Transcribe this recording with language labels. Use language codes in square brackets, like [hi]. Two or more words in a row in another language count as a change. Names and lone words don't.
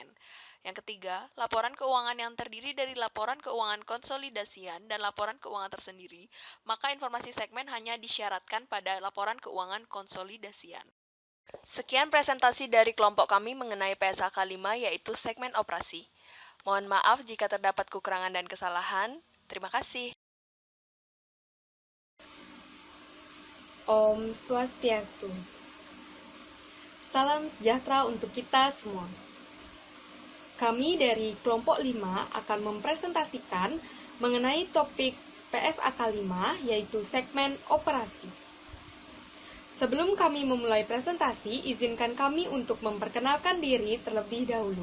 [id] Yang ketiga, laporan keuangan yang terdiri dari laporan keuangan konsolidasian dan laporan keuangan tersendiri, maka informasi segmen hanya disyaratkan pada laporan keuangan konsolidasian. Sekian presentasi dari kelompok kami mengenai PSAK 5 yaitu segmen operasi. Mohon maaf jika terdapat kekurangan dan kesalahan. Terima kasih. [ban] Om Swastiastu. [id] Salam sejahtera untuk kita semua. Kami dari kelompok 5 akan mempresentasikan mengenai topik PSAK 5 yaitu segmen operasi. Sebelum kami memulai presentasi, izinkan kami untuk memperkenalkan diri terlebih dahulu.